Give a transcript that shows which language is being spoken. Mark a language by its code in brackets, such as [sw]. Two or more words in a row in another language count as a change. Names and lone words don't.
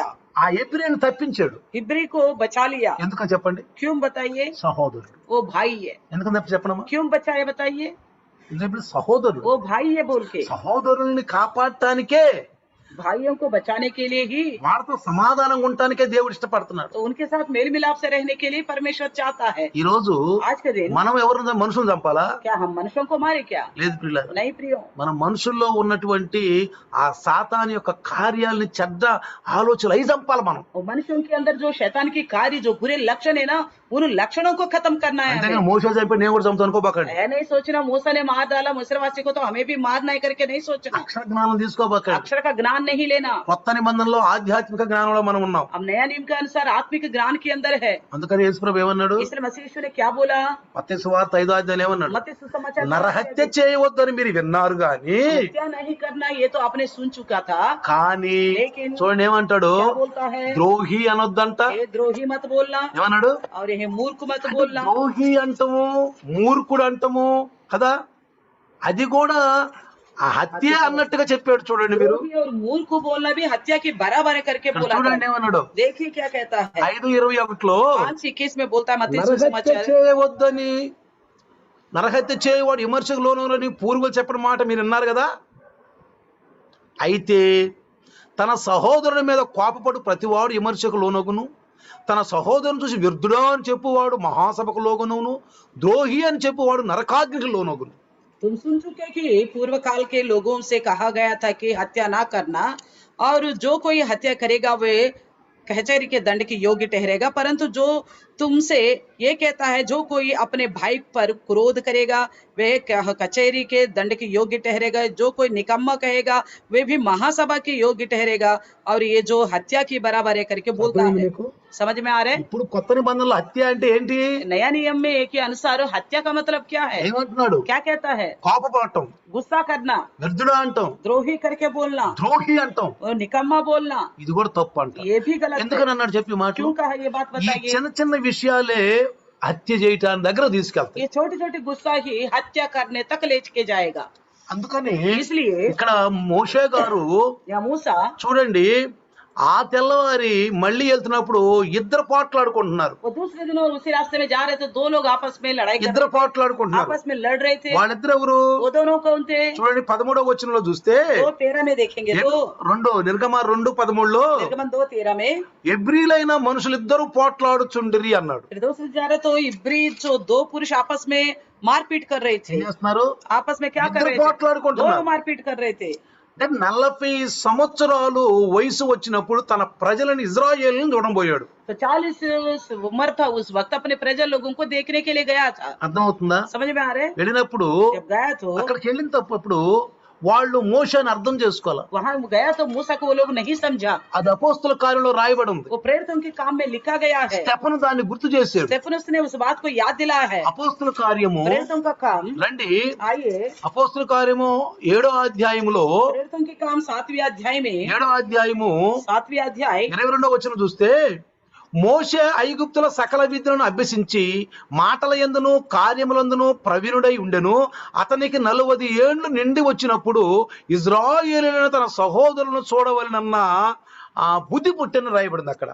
[te] ఆ హెబ్రీయుని తప్పించాడు. [hi] हिब्री को बचा लिया। [te] ఎందుకని చెప్పండి? [hi] क्यों बताइए? [te] సహోదరుడు. [hi] वो भाई है। [te] ఎందుకని తప్పి చెప్పనమ్మా? [hi] क्यों बचाया बताइए? [te] ఎందుకంటే సహోదరుడు. [hi] वो भाई है बोल के, [te] సహోదరుల్ని కాపాడటానికే, [hi] भाइयों को बचाने के लिए ही, [te] వారితో సమాధానంగా ఉండటానికే దేవుడు ఇష్టపడుతున్నాడు. [hi] तो उनके साथ मेल मिलाप से रहने के लिए परमेश्वर चाहता है। [te] ఈ రోజు [hi] आज के दिन [te] మనం ఎవరిని మనుషులు చంపాలా? [hi] क्या हम मनुष्यों को मारे क्या? [te] లేదు ప్రియులారా. [hi] नहीं प्रियो, [te] మన మనుషుల్లో ఉన్నటువంటి ఆ సాతాను యొక్క కార్యాలని, చెడ్డ ఆలోచనలు అయి చంపాలి మనం. [hi] और मनुष्यों के अंदर जो शैतान की कार्य, जो बुरे लक्षण है ना, उन लक्षणों को खत्म करना है [te] అంతేగాని [hi] हमें। [te] మోసే చంపి నేను కూడా చంపుతాను అనుకోబాకండి. [hi] है नहीं सोचना मूसा ने मार डाला मिस्रवासी को तो हमें भी मारना है करके नहीं सोचना। [te] అక్షర జ్ఞానం తీసుకోబాకండి. [hi] अक्षर का ज्ञान नहीं लेना। [te] కొత్త నిబంధనలో ఆధ్యాత్మిక జ్ఞానంలో మనం ఉన్నాం. [hi] अब नया नियम के अनुसार आत्मिक ज्ञान के अंदर है। [te] అందుకని యేసుప్రభు ఏమన్నాడు? [hi] इसलिए मसीह यीशु ने क्या बोला? [te] మత్తయి సువార్త 5వ అధ్యాయం ఏమన్నాడు? [hi] मत्ती सुसमाचार [te] నరహత్య చేయవద్దని మీరు విన్నారు గాని, [hi] हत्या नहीं करना ये तो आपने सुन चुका था, [te] కానీ [hi] लेकिन [te] చూడండి ఏమంటాడు? [hi] क्या बोलता है? [te] ద్రోహి అనొద్దంట. [hi] ये द्रोही मत बोलना, [te] ఏమన్నాడు? [hi] और ये मूर्ख मत बोलना। [te] ద్రోహి అంటము, మూర్ఖుడు అంటము కదా, అది కూడా ఆ హత్య అన్నట్టుగా చెప్పాడు. చూడండి మీరు, [hi] द्रोही और मूर्ख बोलना भी हत्या की बराबर है करके [te] ఇక్కడ [hi] बोला [te] చూడండి [hi] था। [te] ఏమన్నాడు? [hi] देखिए क्या कहता है, [te] 5:21లో [hi] 5:21 में बोलता है मत्ती [te] నరహత్య [hi] सुसमाचार, [te] చేయవద్దని, నరహత్య చేయవాడు విమర్శకు లోనని పూర్వులు చెప్పిన మాట మీరు విన్నారు కదా. అయితే తన సహోదరుని మీద కోపపడు ప్రతివాడు విమర్శకు లోనగును, తన సహోదరుని చూసి వ్యర్థుడా అని చెప్పువాడు మహాసభకు లోగును, ద్రోహి అని చెప్పువాడు నరకాగ్నికి లోనగును. [hi] तुम सुन चुके कि पूर्व काल के लोगों से कहा गया था कि हत्या ना करना, और जो कोई हत्या करेगा वे कचहरी के दंड की योग्य ठहरेगा। परंतु जो तुमसे ये कहता है जो कोई अपने भाई पर क्रोध करेगा वह कचहरी के दंड की योग्य ठहरेगा। जो कोई निकम्मा कहेगा वे भी महासभा की योग्य ठहरेगा। और ये जो हत्या की बराबर है करके बोलता है। समझ में आ रहा है? [te] ఇప్పుడు కొత్త నిబంధనలో హత్య అంటే ఏంటి? [hi] नया नियम में के अनुसार हत्या का मतलब क्या है? [te] ఏమంటున్నాడు? [hi] क्या कहता है? [te] కోపపడటం, [hi] गुस्सा करना, [te] వ్యర్థుడా అంటాం, [hi] द्रोही करके बोलना, [te] ద్రోహి అంటాం, [hi] और निकम्मा बोलना, [te] ఇది కూడా తప్పు అంట. [hi] ये भी गलत है। [te] ఎందుకని అన్నాడు చెప్పి మాటలు? [hi] क्यों कहा ये बात [te] ఈ [hi] बताइए? [te] చిన్న చిన్న విషయాలే హత్య చేయటానికి దగ్గర తీసుకెళ్తాయి. [hi] ये छोटी छोटी गुस्सा ही हत्या करने तक ले के जाएगा। [te] అందుకని [hi] इसलिए [te] ఇక్కడ మోషే గారు [hi] या मूसा [te] చూడండి, ఆ తెల్లవారి మళ్ళీ వెళ్తున్నప్పుడు ఇద్దరు పోట్లాడుకుంటున్నారు. [hi] वो दूसरे दिन और उसी रास्ते में जा रहे थे, दो लोग आपस में लड़ाई कर [te] ఇద్దరు [hi] रहे थे, [te] పోట్లాడుకుంటున్నారు. [hi] आपस में लड़ रहे थे। [te] వాళ్ళిద్దరు ఎవరు? [hi] वो दोनों कौन थे? [te] చూడండి 13వ వచనంలో చూస్తే [hi] 2:13 में देखेंगे तो [te] నిర్గమ 2:13లో [hi] निर्गमन 2:13 में [te] ఎబ్రీలైన మనుషులిద్దరూ పోట్లాడుచుండిరి అన్నాడు. [hi] फिर दूसरे जा रहे तो इब्री जो दो पुरुष आपस में मारपीट कर रहे [te] ఏం [hi] थे। [te] చేస్తున్నారు? [hi] आपस में क्या कर [te] ఇద్దరు [hi] रहे थे? [te] పోట్లాడుకుంటున్నారు. [hi] दोनों मारपीट कर रहे थे। [te] అంటే 40 సంవత్సరాలు వయసు వచ్చినప్పుడు తన ప్రజలను ఇజ్రాయేలుని చూడబోయాడు. [hi] तो 40 उम्र था उस वक्त, अपने प्रजा लोगों को देखने के लिए गया था। [te] అర్థమవుతుందా? [hi] समझ में आ रहे? [te] వెళ్ళినప్పుడు [hi] जब गया तो [te] అక్కడికి వెళ్ళిన తప్పుడు వాళ్ళు మోషేని అర్థం చేసుకోవాలి. [hi] वहां गया तो मूसा को वो लोग नहीं समझा। [te] అది అపోస్తల కార్యంలో రాయబడి ఉంది. [hi] वो प्रेरितों के काम में लिखा गया है। [te] స్టెఫను దాన్ని గుర్తు చేశాడు. [hi] स्टेफनस ने उस बात को याद दिलाया है। [te] అపోస్తల కార్యము [hi] प्रेरितों का काम, [te] రండి, [hi] आइए [te] అపోస్తల కార్యము 7వ అధ్యాయములో [hi] प्रेरितों के काम 7वें अध्याय में [te] 7వ అధ్యాయము [hi] 7वें अध्याय [te] 22వ వచనం చూస్తే మోషే ఐగుప్తుల సకల విద్యలను అభ్యసించి మాటల యందును కార్యములందును ప్రవీణుడై ఉండెను. అతనికి 40 ఏండ్లు నిండి వచ్చినప్పుడు ఇజ్రాయేలీయులైన తన సహోదరులను చూడవలెనన్న ఆ బుద్ధి పుట్టెను రాయబడింది అక్కడ.